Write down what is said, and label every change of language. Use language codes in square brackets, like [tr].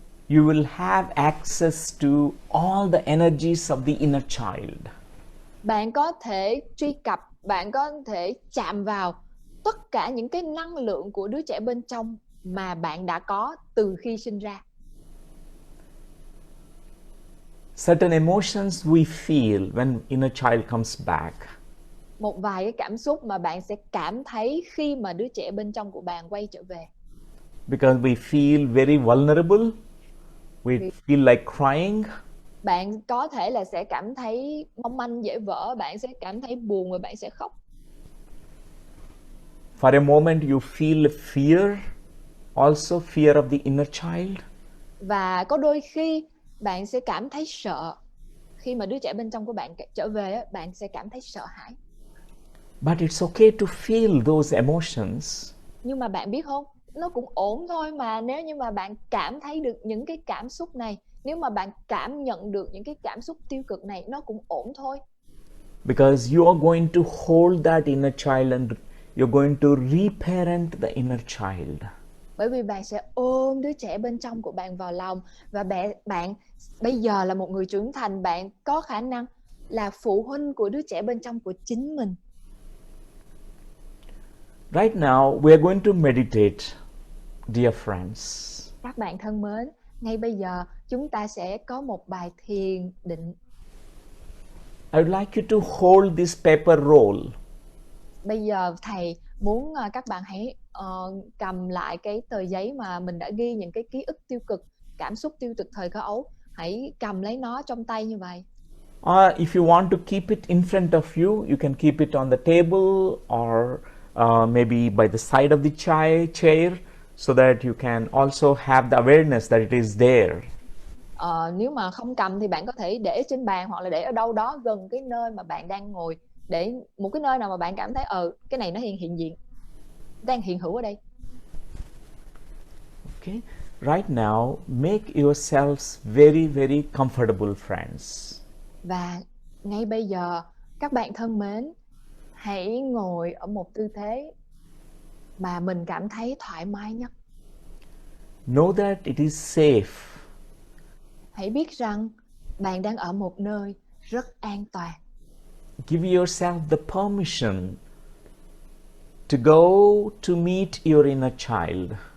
[en] you will have access to all the energies of the inner child. [vi] bạn có thể truy cập, bạn có thể chạm vào tất cả những cái năng lượng của đứa trẻ bên trong mà bạn đã có từ khi sinh ra. [en] Certain emotions we feel when inner child comes back. [vi] Một vài cái cảm xúc mà bạn sẽ cảm thấy khi mà đứa trẻ bên trong của bạn quay trở về. [en] Because we feel very vulnerable, we feel like crying. [vi] Bạn có thể là sẽ cảm thấy mong manh dễ vỡ, bạn sẽ cảm thấy buồn và bạn sẽ khóc. [en] For a moment you feel fear, also fear of the inner child. [vi] Và có đôi khi bạn sẽ cảm thấy sợ. Khi mà đứa trẻ bên trong của bạn trở về, bạn sẽ cảm thấy sợ hãi. [en] But it's okay to feel those emotions. [vi] Nhưng mà bạn biết không, nó cũng ổn thôi mà, nếu như mà bạn cảm thấy được những cái cảm xúc này, nếu mà bạn cảm nhận được những cái cảm xúc tiêu cực này, nó cũng ổn thôi. [en] Because you are going to hold that inner child and you're going to reparent the inner child. [vi] Bởi vì bạn sẽ ôm đứa trẻ bên trong của bạn vào lòng, và bạn bây giờ là một người trưởng thành, bạn có khả năng là phụ huynh của đứa trẻ bên trong của chính mình. [en] Right now, we are going to meditate, dear friends. [vi] Các bạn thân mến, ngay bây giờ chúng ta sẽ có một bài thiền định. [en] I would like you to hold this paper roll. [vi] Bây giờ thầy muốn các bạn hãy cầm lại cái tờ giấy mà mình đã ghi những cái ký ức tiêu cực, cảm xúc tiêu cực thời thơ ấu. Hãy cầm lấy nó trong tay như vậy. [en] If you want to keep it in front of you, you can keep it on the table or maybe by the side of the chair so that you can also have the awareness that it is there. [vi] Nếu mà không cầm thì bạn có thể để trên bàn hoặc là để ở đâu đó gần cái nơi mà bạn đang ngồi, để một cái nơi nào mà bạn cảm thấy cái này nó hiện diện, đang hiện hữu ở đây. [en] Okay, right now make yourselves very very comfortable, friends. [vi] Và ngay bây giờ các bạn thân mến, hãy ngồi ở một tư thế mà mình cảm thấy thoải mái nhất. [en] Know that it is safe. [vi] Hãy biết rằng bạn đang ở một nơi rất an toàn. [en] Give yourself the permission to go to meet your inner child.